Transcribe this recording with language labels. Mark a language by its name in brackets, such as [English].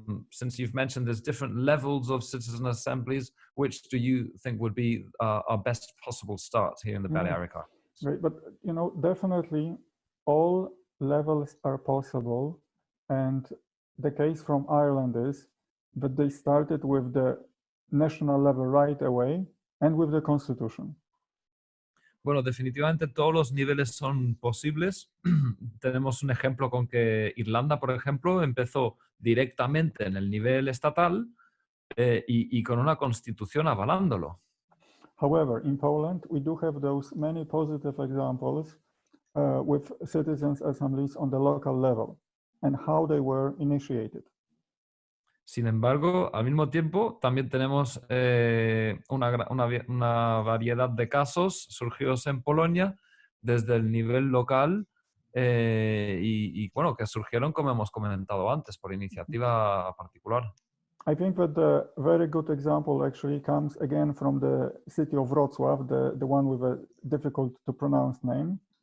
[English] Since you've mentioned there's different levels of citizen assemblies, which do you think would be our best possible start here in the Balearic Islands? Right, but you know, definitely all levels are possible, and the case from Ireland is that they started with the national level right away and with the constitution. [Spanish] Bueno, definitivamente todos los niveles son posibles. Tenemos un ejemplo con que Irlanda, por ejemplo, empezó directamente en el nivel estatal y con una constitución avalándolo. [English] However, in Poland, we do have those many positive examples with citizens' assemblies on the local level and how they were initiated. [Spanish] Sin embargo, al mismo tiempo, también tenemos una variedad de casos surgidos en Polonia desde el nivel local y bueno, que surgieron, como hemos comentado antes, por iniciativa particular. [English] I think that the very good example actually comes again from the city of Wrocław, the one with a difficult to pronounce name.